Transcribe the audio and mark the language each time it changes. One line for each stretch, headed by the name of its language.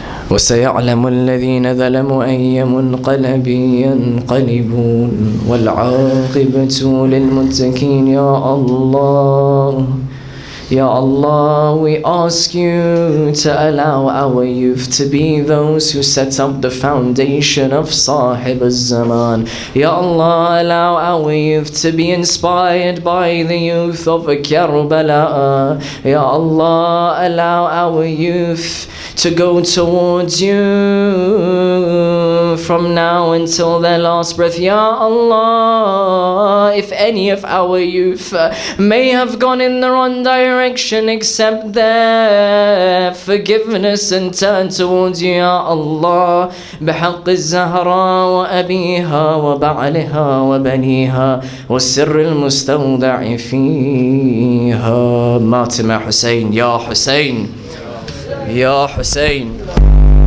Arabic: وسيعلم الذين ظلموا أي منقلب ينقلبون والعاقبة للمتقين.
English: يا الله, Ya Allah, we ask you to allow our youth to be those who set up the foundation of Sahib al-Zaman. Ya Allah, allow our youth to be inspired by the youth of Karbala. Ya Allah, allow our youth to go towards you from now until their last breath. Ya Allah, if any of our youth may have gone in the wrong direction, direction except their forgiveness and turn towards you, Ya Allah.
Arabic: بحق الزهراء وأبيها وبعلها وبنيها والسر المستودع فيها. مات مع حسين. يا حسين، يا حسين.